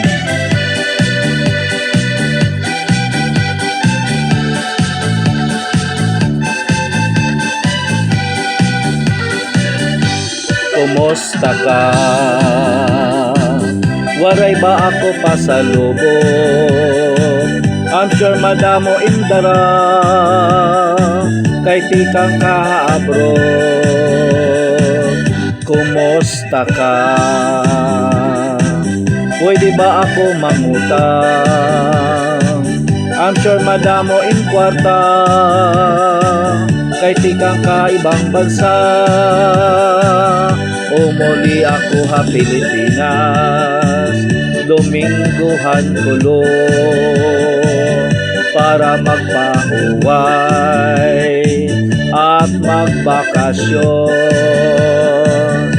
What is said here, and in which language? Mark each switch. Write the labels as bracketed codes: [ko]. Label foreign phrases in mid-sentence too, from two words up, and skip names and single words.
[war] Kumusta ka? Waray ba ako pasalubong? [en] I'm sure [war] madamo indara kay tikang kaabro. Kumusta ka? Pwede ba ako mangutang? [en] I'm sure [war] madamo in kwarta kay tikang kaibang bansa. Umuli ako ha Pilipinas, Domingguhan kulo para magpahuway at magbakasyon.